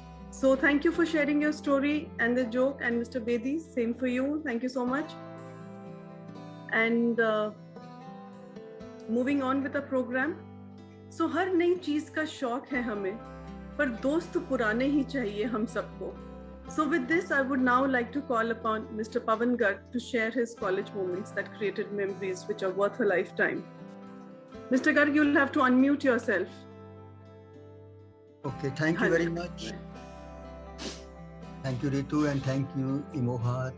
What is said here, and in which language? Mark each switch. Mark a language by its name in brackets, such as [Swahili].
[English] So thank you for sharing your story and the joke, and Mr. Bedi, same for you. Thank you so much. And moving on with the program. [Hindi] So हर नई चीज का शौक है हमें, पर दोस्त पुराने ही चाहिए हम सबको. [English] So with this, I would now like to call upon Mr. Pavan Garg to share his college moments that created memories which are worth a lifetime. Mr. Garg, you'll have to unmute yourself. Okay, thank you very much. Thank you, Ritu, and thank you, Imoha.